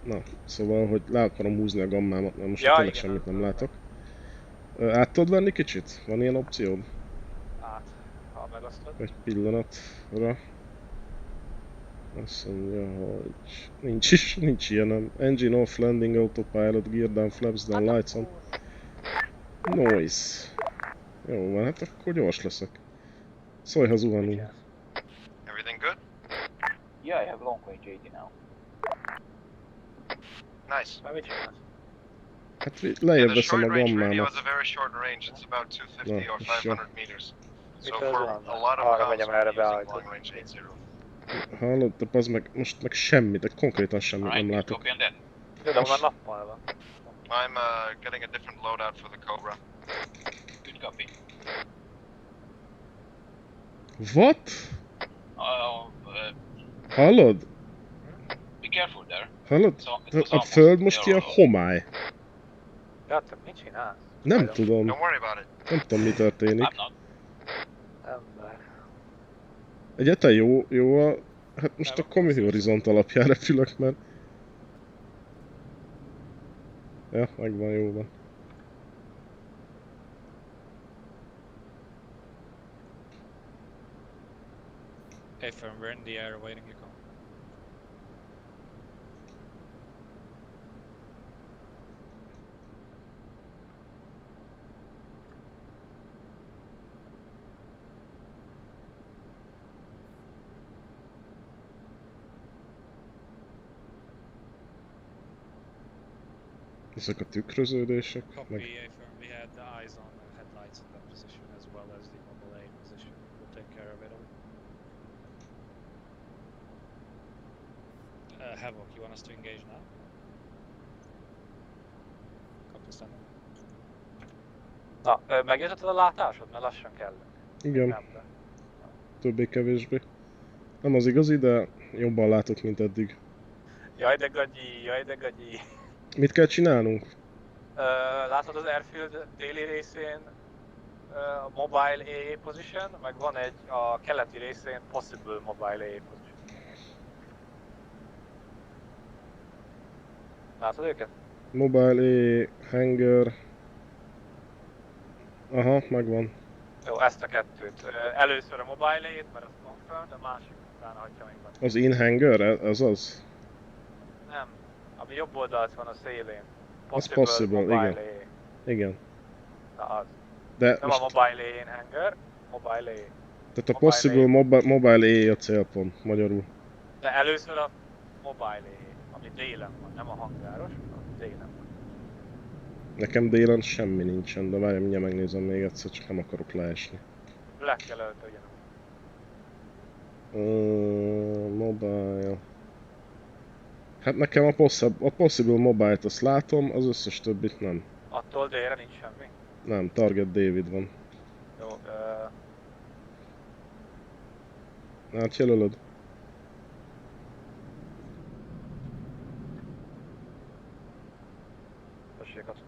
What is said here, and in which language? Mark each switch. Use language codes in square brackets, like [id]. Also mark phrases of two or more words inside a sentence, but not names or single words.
[hu] Na, szóval, hogy le akarom húzni a gammámat, mert most Ja, tényleg igen, semmit nem látok. Át tudod venni kicsit? Van ilyen opciód? Hát, ha megosztod. Egy pillanatra. Azt mondja, hogy nincs ilyenem. [en] Engine off, landing, autopilot, gear down, flaps down, lights on. Noise. [hu] Jó van, hát akkor gyors leszek. Szólj, ha zuhanunk. [en] Everything good? Yeah, I have long range 80 now. Nice. [hu] Már mit csinálsz? Hát [en] Yeah, [hu] lejjebb [en] the [hu] veszem [en] short [hu] a [en] range radio [hu] gammámat. [en] has a very short range. It's about 250 No, or sure. 500 meters. So Because, for a lot of [hu] arra [en] calls, [hu] megyem [en] we're [hu] erre [en] using [hu] beállítani. [en] long range 80. [hu] Hallod, de az meg most meg semmit, de konkrétan semmit nem látok. [en] Copy on that. [hu] Tudom, már nappal van. [en] I'm getting a different loadout for the Cobra. Good copy. What? Hallod? Be careful there. [hu] Hallod? [en] It's [hu] A föld most ilyen homály. Ja, te mit csinálsz? Nem tudom. [en] Don't worry about it. [hu] Nem tudom, mi történik. [en] I'm not. [hu] Ember. Egyáltalán jó a... Hát most akkor mi horizont alapján repülök, mert... Ja, megvan, jó van. [en] Hey firm, we're in the air awaiting your call. [hu] Ezek a tükröződések, [en] Copy, [hu] meg... [en] hey firm, we had the eyes on the headlights in that position as well as the mobile A position. We'll take care of it all. Havoc, you want us to engage now? Copy standard. [hu] Na, megjötted a látásod? Mert lassan kell. Igen. Nem, de... Többé-kevésbé. Nem az igazi, de jobban látok, mint eddig. Jaj de gagyi, jaj de gagyi. Mit kell csinálnunk? Látod az airfield déli részén a [en] mobile AA position, [hu] meg van egy a keleti részén [en] possible mobile AA position. [hu] Látod őket? [en] Mobile A, hangar. [hu] Aha, megvan. Jó, ezt a kettőt. Először a [en] mobile A-t, [hu] mert az confirmed, a másik utána hagyja még van. Az [en] in hangar? [hu] Ez az? Nem, ami jobb oldalt van a szélén. Az possible, igen. Igen. Na az. De Nem most... a [en] mobile A-n hangar, mobile A. [hu] Tehát a [en] possible mobile A [hu] a célpont, magyarul. De először a [en] mobile A, [hu] ami délen van, nem a hangáros, hanem délen van. Nekem délen semmi nincsen, de várjál, mindjárt megnézem még egyszer, csak nem akarok leesni. Le kell öltöljön. Mobile... Hát nekem a [en] possible mobile-t [hu] azt látom, az összes többit nem. Attól délre nincs semmi? Nem, Target David van. Jó, Hát jelölöd. tessék azt.